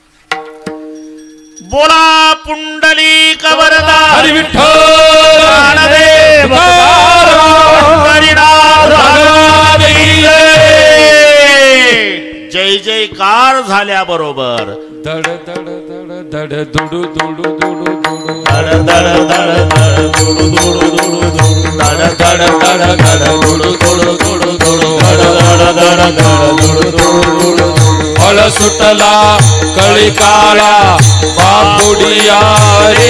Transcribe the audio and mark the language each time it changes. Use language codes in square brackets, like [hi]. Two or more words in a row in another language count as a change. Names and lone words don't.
[mr] बोला पुंडलिक वरदा हरी विठ्ठल ज्ञानदेव हरिनाथ जय जयकार झाल्याबरोबर दड दड दड दड दुडू दुडू दुडू दुडू दड दड दड दड दुडू दुडू दुडू दुडू दड दड दड दड दुडू दुडू दुडू दुडू दड दड दड दड दुडू दुडू दुडू. फळ सुटला कळी काळा बापुडिया रे.